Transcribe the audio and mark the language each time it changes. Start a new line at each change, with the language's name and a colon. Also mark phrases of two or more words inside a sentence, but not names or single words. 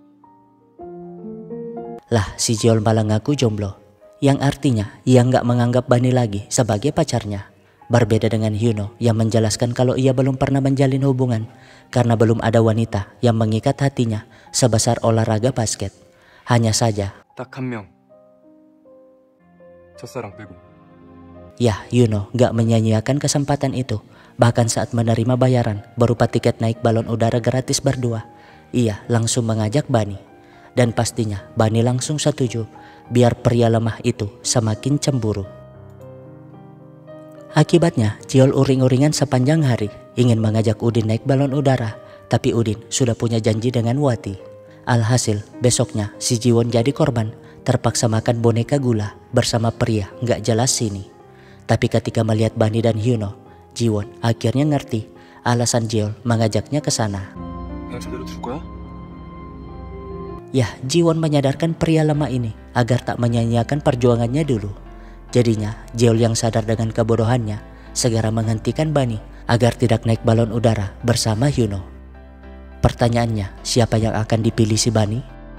Indonesian: lah si Jeol malah ngaku jomblo, yang artinya ia nggak menganggap Bani lagi sebagai pacarnya. Berbeda dengan Yuno yang menjelaskan kalau ia belum pernah menjalin hubungan karena belum ada wanita yang mengikat hatinya sebesar olahraga basket. Hanya saja
Korean: 딱 한 명. 첫사랑 빼고.
Indonesian: ya Yuno nggak menyia-nyiakan kesempatan itu. Bahkan saat menerima bayaran berupa tiket naik balon udara gratis berdua, ia langsung mengajak Bani. Dan pastinya Bani langsung setuju biar pria lemah itu semakin cemburu. Akibatnya Jeol uring-uringan sepanjang hari ingin mengajak Udin naik balon udara. Tapi Udin sudah punya janji dengan Wati. Alhasil besoknya si Jiwon jadi korban, terpaksa makan boneka gula bersama pria gak jelas sini. Tapi ketika melihat Bani dan Yuno, Jiwon akhirnya ngerti alasan Jeol mengajaknya ke sana.
Korean: 그냥 제대로 둘 거야?
Indonesian: Yah, Jiwon menyadarkan pria lemah ini agar tak menyia-nyiakan perjuangannya dulu. Jadinya Jeol yang sadar dengan kebodohannya segera menghentikan Bani agar tidak naik balon udara bersama Yuno. Pertanyaannya, siapa yang akan dipilih si Bani?